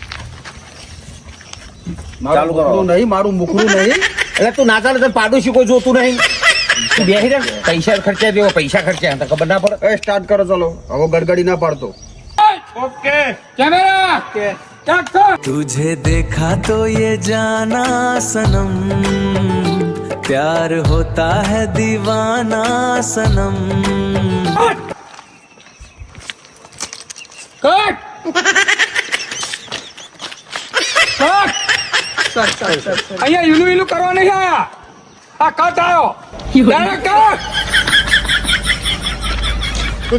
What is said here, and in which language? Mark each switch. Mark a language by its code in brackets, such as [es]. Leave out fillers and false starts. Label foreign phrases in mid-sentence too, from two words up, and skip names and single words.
[gu] મારું મુખડું નહીં મારું મુખડું નહીં એટલે તું ના ચાલે તને પાડોશી કોઈ જોતું નહીં તું બેસી રે પૈસા ખર્ચ્યા દેવો પૈસા ખર્ચ્યા તો ખબર ના પડે એ સ્ટાર્ટ કરો ચલો હવે ગડગડી ના પાડતો ઓકે [en] camera action [hi] तुझे देखा तो ये जाना सनम प्यार होता है दीवाना सनम [gu] કટ અહીંયા ઈલું ઈલું કરવા નહીં આયા આ કટ આવ્યો [en] direct cut